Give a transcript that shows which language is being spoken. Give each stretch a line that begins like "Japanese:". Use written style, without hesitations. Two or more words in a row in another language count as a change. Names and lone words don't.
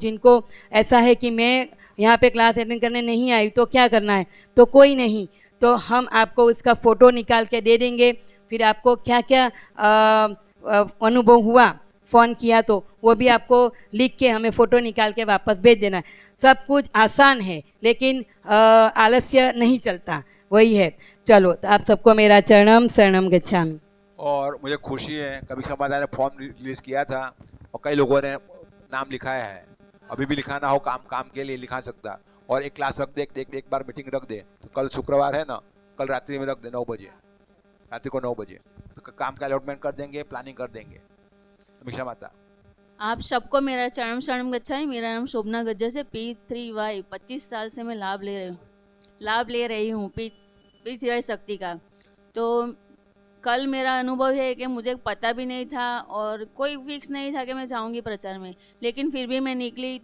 Hindi: जिनको ऐसा है कि मैं यहाँ पे
English: class attend
Hindi: करने नहीं आई तो क्या करना है, तो कोई नहीं, तो हम आपको उसका फ़ोटो निकाल के दे देंगे। फिर आपको क्या क्या अनुभव हुआ, फ़ोन किया तो वो भी आपको लिख के हमें फ़ोटो निकाल के वापस भेज देना है। सब कुछ आसान है, लेकिन आलस्य नहीं चलता, वही है। चलो, तो आप सबको मेरा
Sanskrit: चरणम शरणम गच्छामि।
Hindi: और मुझे खुशी है, कभी समाधान ने
English: form release
Hindi: किया था और कई लोगों ने नाम लिखाया है। अभी भी लिखाना हो काम के लिए लिखा सकता। और एक क्लास रख दे, एक बार मीटिंग रख दे। तो कल शुक्रवार है ना, कल रात्रि में रख दे 9 बजे, रात्रि को 9 बजे, तो काम का अलॉटमेंट कर देंगे, प्लानिंग कर देंगे। अमीषा माता, आप सबको मेरा
Sanskrit: चरणम शरणम गच्छामि।
Hindi: मेरा नाम शोभना गज्जर से P3Y 25 साल से मैं लाभ ले रही हूँ P3Y शक्ति का। तो कल मेरा अनुभव है कि मुझे पता भी नहीं था और कोई फिक्स नहीं था कि मैं जाऊंगी प्रचार में, लेकिन फिर भी मैं निकली।